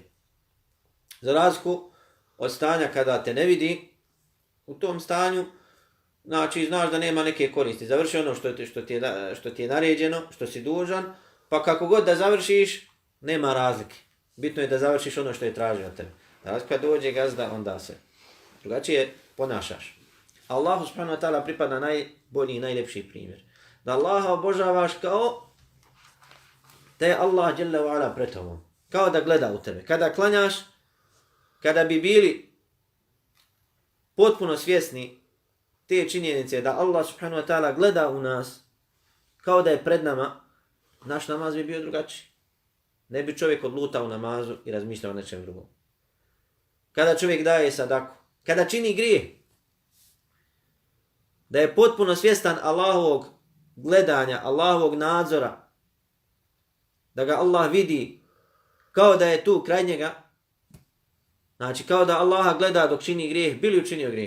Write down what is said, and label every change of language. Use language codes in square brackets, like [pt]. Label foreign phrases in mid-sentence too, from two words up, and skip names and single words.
[bs] Za razliku od stanja kada te ne vidi, u tom stanju, znači znaš da nema neke koristi. Završi ono što ti je naređeno, što si dužan, pa kako god da završiš, nema razlike. Bitno je da završiš ono što je tražio od tebe. Kada dođe gazda, onda se drugačije ponašaš. Allahu [ar] سبحانه وتعالى [bs] pripada najbolji i najljepši primjer. Da Allaha obožavaš kao da je Allah [ar] جل وعلا [bs] pred tobom. Kao da gleda u tebe. Kada klanjaš, kada bi bili potpuno svjesni te činjenice da Allah [ar] سبحانه وتعالى [bs] gleda u nas kao da je pred nama, naš namaz bi bio drugačiji. Ne bi čovjek odlutao u namazu i razmišljao o nečem drugom. kada čovjek daje sadaku, kada čini grijeh, da je potpuno svjestan Allahovog gledanja, Allahovog nadzora, da ga Allah vidi kao da je tu kraj njega, znači kao da Allaha gleda dok čini grijeh, bi li učinio grijeh?